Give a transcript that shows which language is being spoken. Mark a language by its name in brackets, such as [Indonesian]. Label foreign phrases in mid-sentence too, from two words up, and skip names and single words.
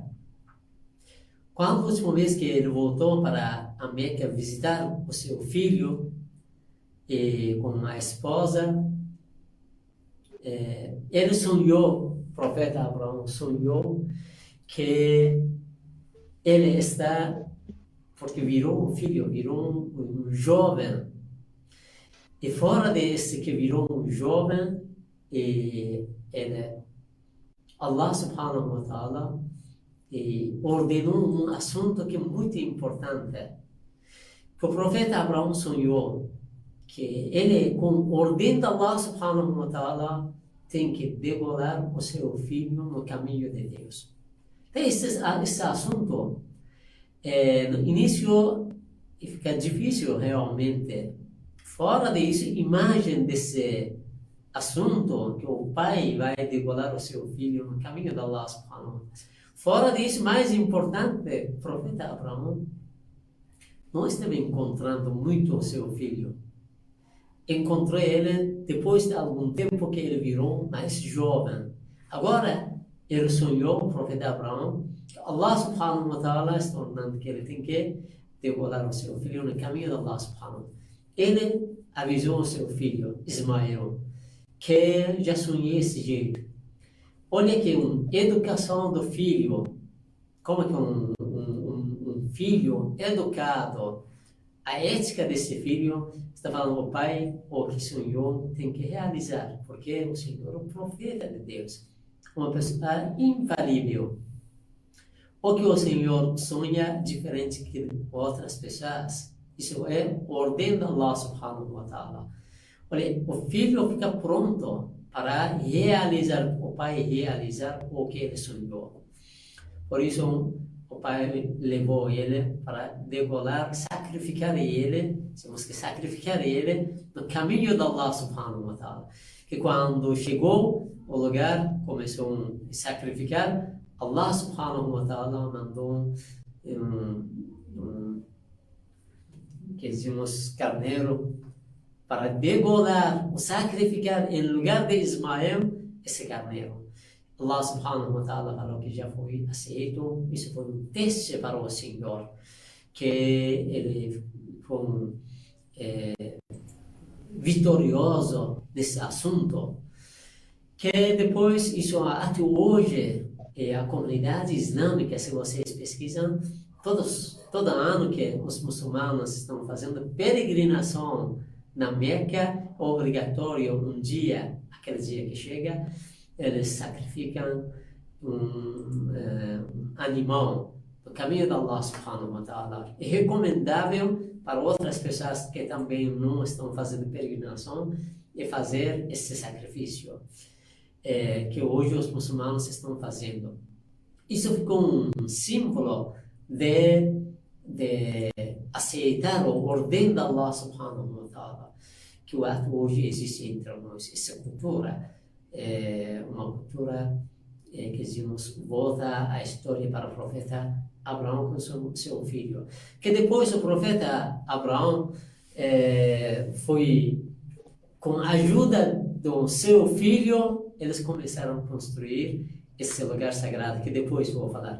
[Portuguese] Quando a última vez que ele voltou para a Meca visitar o seu filho, com a esposa, ele sonhou, o profeta Abraão sonhou que ele está, porque virou um filho, virou um jovem, e fora desse que virou um jovem, [Arabic] الله سبحانه وتعالى [Portuguese] ordenou um assunto que é muito importante, que o profeta Abraão sonhou, que ele, com ordem de [Arabic] الله سبحانه وتعالى, [Portuguese] tem que degolar o seu filho no caminho de Deus. Então, esse assunto, no início, fica difícil realmente. Fora disso, imagem desse assunto, que o pai vai degolar o seu filho no caminho de [Arabic] الله سبحانه وتعالى. [Portuguese] Fora disso, mais importante, o profeta Abraão não estava encontrando muito o seu filho. Encontrei ele depois de algum tempo que ele virou mais jovem. Agora, ele sonhou, o profeta Abraão, que [Arabic] الله سبحانه وتعالى [Portuguese] está ordenando que ele tem que degolar o seu filho no caminho de [Arabic] الله سبحانه وتعالى. [Portuguese] Ele avisou o seu filho, Ismael, que já sonhei esse jeito. Olha que uma educação do filho, como que um filho educado, a ética desse filho, está falando, o pai, o que sonhou, tem que realizar, porque o Senhor é o profeta de Deus, uma pessoa infalível. O que o Senhor sonha diferente que outras pessoas, isso é ordem de [Arabic] الله سبحانه وتعالى. [Portuguese] Olha, o filho fica pronto para realizar, o pai realizar o que ele sonhou. Por isso, o pai levou ele para degolar, sacrificar ele, temos que sacrificar ele no caminho de [Arabic] الله سبحانه وتعالى. [Portuguese] Que quando chegou ao lugar, começou a sacrificar, [Arabic] الله سبحانه وتعالى [Portuguese] mandou que dizemos carneiro para degolar, sacrificar em lugar de Ismael esse carneiro. [Arabic] الله سبحانه وتعالى [Portuguese] falou que já foi aceito. Isso foi um teste para o Senhor, que ele foi vitorioso nesse assunto. Que depois, isso até hoje, a comunidade islâmica, se vocês pesquisam, todo ano que os muçulmanos estão fazendo peregrinação na Meca, obrigatório um dia, aquele dia que chega, eles sacrificam um animal do caminho de [Arabic] الله سبحانه وتعالى. [Portuguese] É recomendável para outras pessoas que também não estão fazendo peregrinação e fazer esse sacrifício que hoje os muçulmanos estão fazendo. Isso ficou um símbolo de aceitar a ordem de [Arabic] الله سبحانه وتعالى, [Portuguese] que hoje existe entre nós. Essa cultura é uma cultura que dizemos volta a história para o profeta Abraão com seu filho. Que depois o profeta Abraão foi, com a ajuda do seu filho, eles começaram a construir esse lugar sagrado, que depois vou falar.